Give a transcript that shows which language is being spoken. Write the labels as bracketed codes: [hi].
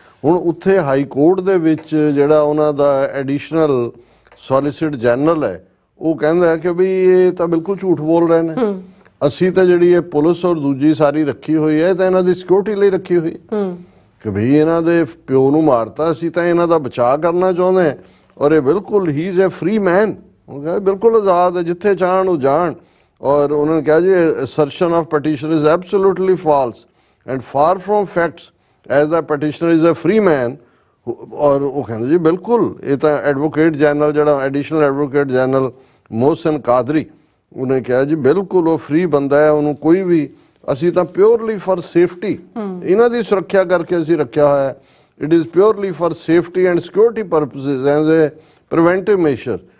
[pa] ਹੁਣ ਉੱਥੇ high court ਦੇ ਵਿੱਚ ਜਿਹੜਾ ਉਹਨਾਂ ਦਾ ਐਡੀਸ਼ਨਲ ਸੋਲਿਸਿਟਰ ਜਨਰਲ ਹੈ, ਉਹ ਕਹਿੰਦਾ ਕਿ ਵੀ ਇਹ ਤਾਂ ਬਿਲਕੁਲ ਝੂਠ ਬੋਲ ਰਹੇ ਨੇ, ਅਸੀਂ ਤਾਂ ਜਿਹੜੀ ਇਹ ਪੁਲਿਸ ਔਰ ਦੂਜੀ ਸਾਰੀ ਰੱਖੀ ਹੋਈ ਹੈ ਤਾਂ ਇਹਨਾਂ ਦੀ ਸਿਕਿਉਰਿਟੀ ਲਈ ਰੱਖੀ ਹੋਈ ਕਿ ਭਈ ਇਹਨਾਂ ਦੇ ਪਿਓ ਨੂੰ ਮਾਰਤਾ, ਅਸੀਂ ਤਾਂ ਇਹਨਾਂ ਦਾ ਬਚਾਅ ਕਰਨਾ ਚਾਹੁੰਦੇ ਹਾਂ। ਔਰ ਇਹ ਬਿਲਕੁਲ ਹੀ [en] is a free man, [pa] ਉਹ ਕਹਿੰਦਾ ਬਿਲਕੁਲ ਆਜ਼ਾਦ ਹੈ, ਜਿੱਥੇ ਚਾਹਣ ਉਹ ਜਾਣ। ਔਰ ਉਹਨਾਂ ਨੇ ਕਿਹਾ ਜੀ [en] assertion of petitioner is absolutely false and far from facts as the petitioner is a free man। [pa] ਔਰ ਉਹ ਕਹਿੰਦੇ ਜੀ ਬਿਲਕੁਲ ਇਹ ਤਾਂ ਐਡਵੋਕੇਟ ਜਨਰਲ ਜਿਹੜਾ additional advocate general Mohsin Qadri, ਉਹਨੇ ਕਿਹਾ ਜੀ ਬਿਲਕੁਲ ਉਹ ਫ੍ਰੀ ਬੰਦਾ ਹੈ, ਉਹਨੂੰ ਕੋਈ ਵੀ, ਅਸੀਂ ਤਾਂ [en] purely for safety, [pa] ਇਹਨਾਂ ਦੀ ਸੁਰੱਖਿਆ ਕਰਕੇ ਅਸੀਂ ਰੱਖਿਆ ਹੋਇਆ। [en] It is purely for safety and security purposes as a preventive measure.